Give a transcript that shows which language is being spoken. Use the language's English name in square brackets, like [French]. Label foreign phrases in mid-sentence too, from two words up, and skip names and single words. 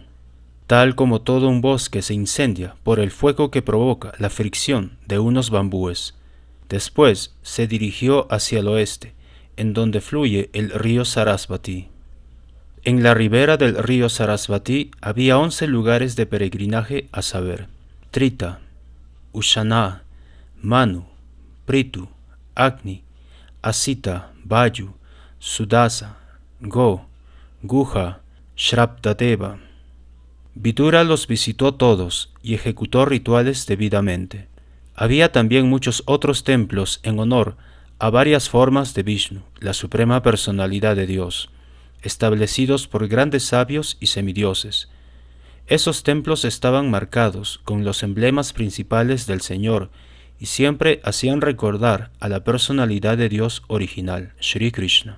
[Spanish] Tal como todo un bosque se incendia por el fuego que provoca la fricción de unos bambúes. Después se dirigió hacia el oeste, en donde fluye el río Sarasvati. En la ribera del río Sarasvati había 11 lugares de peregrinaje, a saber: Trita, Ushana, Manu, Pritu, Agni, Asita, Vayu, Sudasa, Go, Guha, Shrabdadeva. Vidura los visitó todos y ejecutó rituales debidamente. Había también muchos otros templos en honor a varias formas de Vishnu, la suprema personalidad de Dios, establecidos por grandes sabios y semidioses. Esos templos estaban marcados con los emblemas principales del Señor y siempre hacían recordar a la personalidad de Dios original, Shri Krishna.